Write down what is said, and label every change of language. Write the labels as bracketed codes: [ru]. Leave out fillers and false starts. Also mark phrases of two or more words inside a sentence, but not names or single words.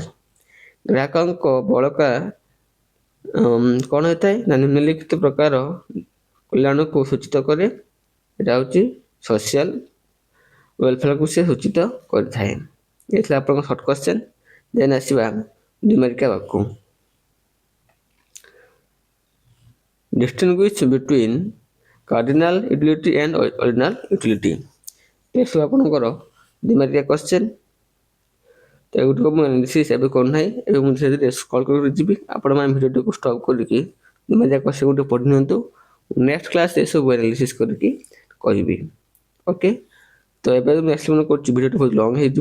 [or] ଗ୍ରାହକଙ୍କ ବଳକା କ'ଣ ହେଇଥାଏ ନା ନିମ୍ନଲିଖିତ ପ୍ରକାର କଲ୍ୟାଣକୁ ସୂଚିତ କରେ, ଏଇଟା ହେଉଛି [en] social welfareକୁ [or] ସେ ସୂଚିତ କରିଥାଏ। ଏ ଥିଲା ଆପଣଙ୍କ [en] short question. [or] ଦେନ୍ ଆସିବା 2 ମାର୍କିଆ ବାକ୍ୟ। [en] Distinguish between cardinal utility and ordinal utility। [or] ଏସବୁ ଆପଣଙ୍କର 2 ମାର୍କିଆ କ୍ୱେଶ୍ଚନ୍। ତ ଏଗୁଡ଼ିକ ମୁଁ ଆନାଲିସିସ୍ ଏବେ କରୁନାହିଁ, ଏବେ ମୁଁ ଧୀରେ ଧୀରେ ସ୍କ୍ରଲ୍ କରି ଯିବି। ଆପଣମାନେ [en] videoଟିକୁ stop [or] କରିକି 2 ମାର୍କିଆ କ୍ୱେଶ୍ଚନ୍ ଗୁଡ଼ିକ ପଢ଼ି ନିଅନ୍ତୁ। [en] next classରେ [or] ଏସବୁ ଆନାଲିସିସ୍ କରିକି କହିବି। ଓକେ, ତ ଏବେ ମୁଁ ଏକ୍ସପ୍ଲେନ୍ କରୁଛି, ଭିଡ଼ିଓଟି ବହୁତ ଲଙ୍ଗ୍ ହେଇଯିବ।